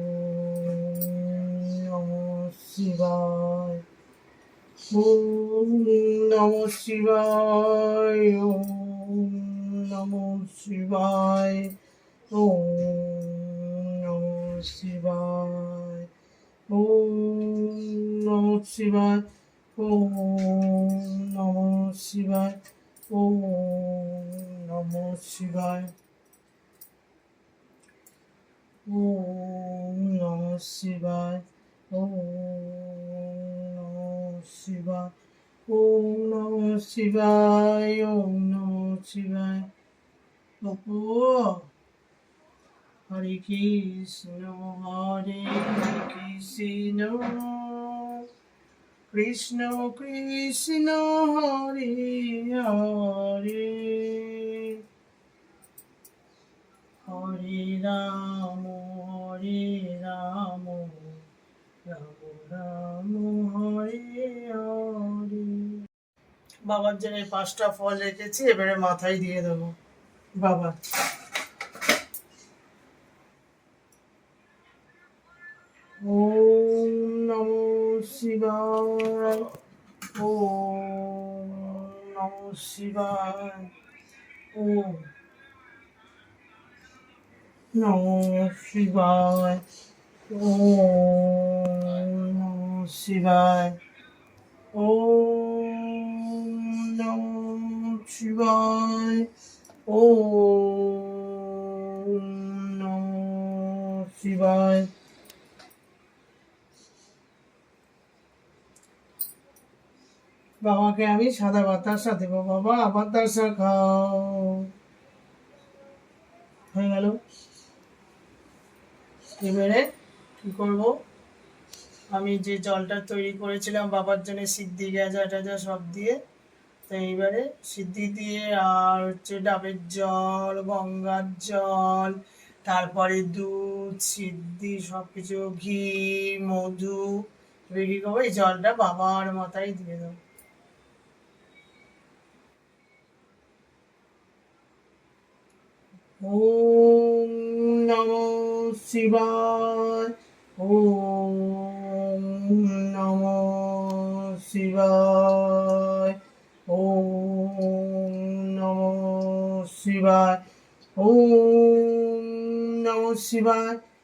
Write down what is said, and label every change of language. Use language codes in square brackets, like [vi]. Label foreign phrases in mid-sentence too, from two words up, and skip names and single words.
[sa] নমঃ শিবায়, ওম নমঃ শিবায়, ওম নমঃ শিবায়, ওম নমঃ শিবায়, ওম নমঃ শিবায়, ওম নমঃ শিবায়, ওম নমঃ শিবায়, ওম নমঃ শিবায়, ওম নমঃ শিবায়, ওম নমঃ শিবায়, ওম নমঃ শিবায়। বাপু, হরে কৃষ্ণ হরে কৃষ্ণ, কৃষ্ণ কৃষ্ণ হরে হরে, হরে রাম রাম রাম হরে হরে। [bn] বাবার জন্য 5টা ফল রেখেছি, এবারে মাথায় দিয়ে দেবো বাবা। [sa] ওম নমঃ শিবায়, ওম নমঃ শিবায়, ওম নমঃ শিবায়, ওম নমঃ শিবায়, ওম নমঃ শিবায়, ওম নমঃ শিবায়। [bn] বাবাকে আমি সাদা বাতাসা দেবো, বাবা বাতাসা খাও। হয়ে গেল। এবারে কি করবো, আমি যে জলটা তৈরি করেছিলাম বাবার জন্য সিদ্ধি গাজা টাজা সব দিয়ে, তো এইবারে সিদ্ধি দিয়ে আর হচ্ছে ডাবের জল, গঙ্গার জল, তারপরে দুধ, সিদ্ধি সব কিছু, ঘি, মধু, এবার কি করবো, এই জলটা বাবার মাথায় দিয়ে দেবো। [sa] ওম নমঃ শিবায়, ওম নমঃ শিবায়, ওম নমঃ শিবায়, ওম নমঃ শিবায়,